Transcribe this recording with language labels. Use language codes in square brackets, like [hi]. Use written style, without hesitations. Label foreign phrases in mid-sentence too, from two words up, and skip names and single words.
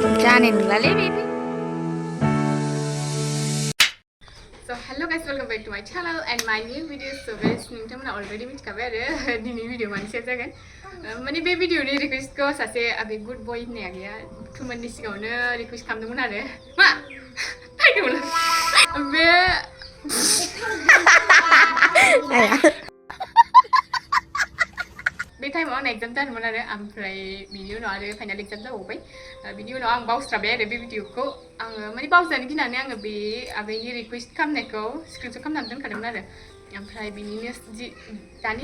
[brx] जानाय नंलालै बेबो [en] So hello guys, welcome back to my channel and my new video. [brx] So guys, नोंथांमोना already मिथिखाबाय आरो दिनै भिडिअ मानि सायाव जागोन माने बे भिडिअनि रिक्वेस्टखौ सासे आबे [en] good boy [brx] होननाय आगैया 2 monthनि सिगाङावनो रिक्वेस्ट खालामदोंमोन आरो मा थाइदोंमोन बे बे टाइमाव आंना एग्जाम जादोंमोन आरो ओमफ्राय बिनि उनाव आरो [en] final exam [brx] जाबावबाय बिनि उनाव आं बावस्राबाय आरो बे भिडिअखौ आङो माने बावजानो गिनानै आङो बे आबैनि रिक्वेस्ट खालामनायखौ स्क्रिनशट खालामनानै दोनखादोंमोन आरो ओमफ्राय बिनिनो दानि